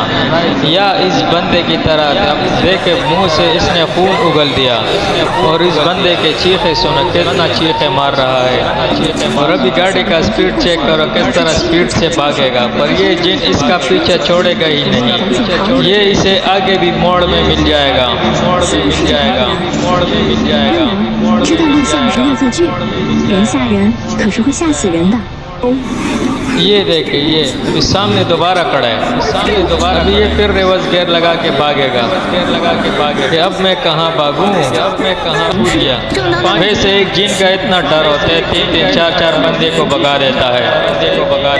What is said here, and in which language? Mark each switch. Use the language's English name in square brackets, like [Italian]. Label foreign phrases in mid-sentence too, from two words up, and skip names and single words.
[Urdu] یا اس بندے کی طرح دیکھے منہ سے اس نے خون اگل دیا اور اس بندے کے چیخے سنو کتنا چیخے مار رہا ہے. اور ابھی گاڑی کا [English] speed check [Urdu] کرو کس طرح سپیڈ سے بھاگے گا, پر یہ جن اس کا پیچھے چھوڑے گا ہی نہیں. یہ اسے آگے بھی موڑ میں مل جائے گا, موڑ میں مل جائے گا, موڑ میں مل جائے گا. [Chinese] 这段录像是恶作剧，人吓人，可是会吓死人的。 [Urdu] یہ دیکھیں یہ ابھی سامنے دوبارہ کھڑا ہے, سامنے دوبارہ ابھی یہ پھر [English] reverse gear [Urdu] لگا کے بھاگے گا, گیئر لگا کے بھاگے کہ اب میں کہاں بھاگوں, اب میں کہاں کود گیا. ویسے ایک جن کا اتنا ڈر ہوتا ہے 3-4 بندے کو بگا دیتا ہے.